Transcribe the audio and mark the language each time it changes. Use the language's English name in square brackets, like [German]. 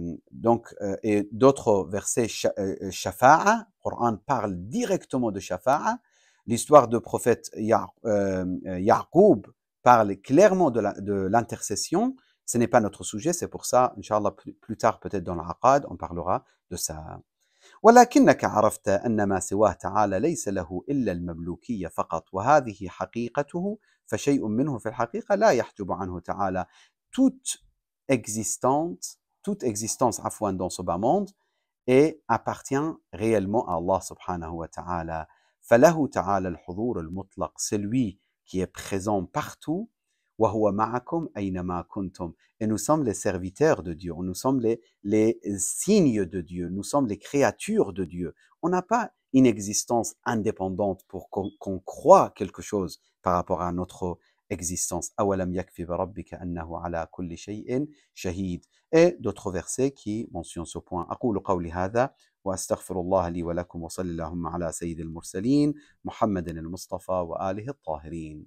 [French] Donc, et d'autres versets, shafa'a, le Coran parle directement de shafa'a. L'histoire du prophète Ya'qub parle clairement de l'intercession. Ce n'est pas notre sujet, c'est pour ça, Inch'Allah, plus tard, peut-être dans l'Aqad, on parlera de ça. [Arabic] ولكنك عرفت أن ما سواه تعالى ليس له إلا المملوكية فقط وهذه حقيقته فشيء منه في الحقيقة لا يحجب عنه تعالى. [French] Toute existence dans ce bas monde et appartient réellement à Allah subhanahu wa ta'ala. [Arabic] فله تعالى الحضور المطلق, [French] c'est lui qui est présent partout. [Arabic] وهو معكم أينما كنتم. [French] Et nous sommes les serviteurs de Dieu, nous sommes les signes de Dieu, nous sommes les créatures de Dieu. On n'a pas une existence indépendante pour qu'on croit quelque chose par rapport à notre existence. [Arabic] أولم يكفي بربك أنه على كل شيء شهيد. [French] Et d'autres versets qui mentionnent ce point. [Arabic] أقول قولي هذا وأستغفر الله لي ولكم وصلى اللهم على سيد المرسلين محمد المصطفى وآله الطاهرين.